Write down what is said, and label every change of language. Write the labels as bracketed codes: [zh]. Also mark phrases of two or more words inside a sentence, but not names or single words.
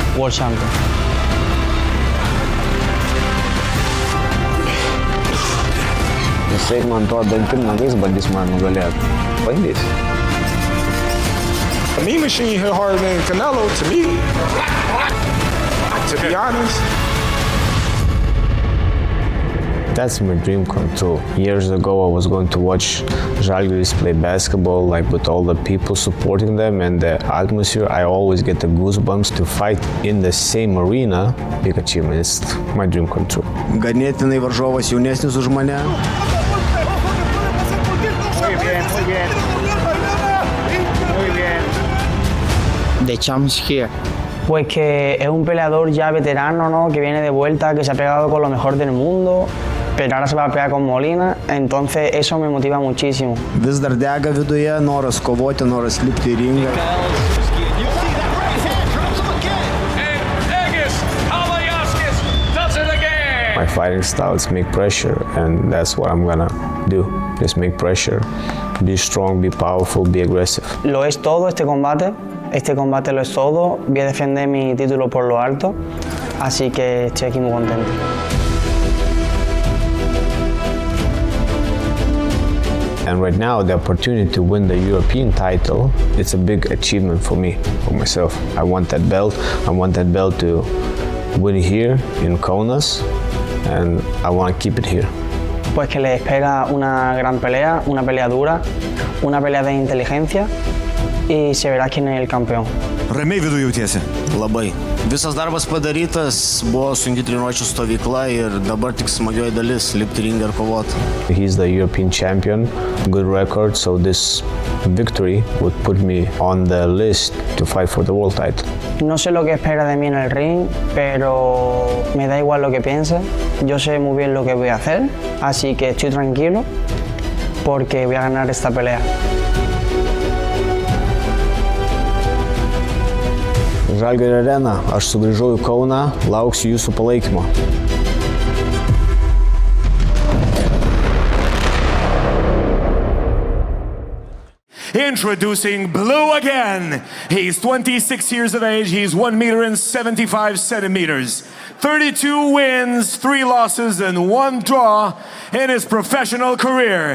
[en] World Champion. [lt] Jisai man to dantim nagais bandys man nugalėti. Bandys. [en] Me machine hit harder than Canelo to me. To be honest. That's my dream come true. Years ago, I was going to watch Žalgiris play basketball, like with all the people supporting them and the atmosphere. I always get the goosebumps to fight in the same arena. Big achievement. It's my dream come true. [lt] Ganėtinai varžovas jaunesnis už mane. [en] The champ's here. [es] Pues que es un peleador ya veterano, ¿no? Que viene de vuelta, que se ha pegado con lo mejor del mundo, pero ahora se va a pegar con Molina, entonces eso me motiva muchísimo. [lt] Vis dar dega viduje, noras kovoti, noras lipti į ringą. [en] My fighting style is make pressure, and that's what I'm gonna do. Just make pressure, be strong, be powerful, be aggressive. [es] Lo es todo este combate lo es todo. Voy a defender mi título por lo alto, así que estoy aquí muy contento. [en] And right now, the opportunity to win the European title, it's a big achievement for me, for myself. I want that belt. I want that belt to win here in Kaunas, and I want to keep it here. [es] Pues que le espera una gran pelea, una pelea dura, una pelea de inteligencia y se verá quién es el campeón. [lt] Ramiai viduje jautiesi? Labai. Visas darbas padarytas, buvo sunki treniruočių stovykla ir dabar tik smagioji dalis lipti ringą ir kovoti. [en] He's the European champion, good record, so this victory would put me on the list to fight for the world title. [es] No sé lo que espera de mí en el ring, pero me da igual lo que piense. Yo sé muy bien lo que voy a hacer, así que estoy tranquilo porque voy a ganar esta pelea. [lt] Žalgirio Arena, aš sugrįžau į Kauną, lauksiu jūsų palaikymo. [en] Introducing blue again. He's 26 years of age. He's 1 meter and 75 centimeters. 32 wins, 3 losses, and 1 draw in his professional career.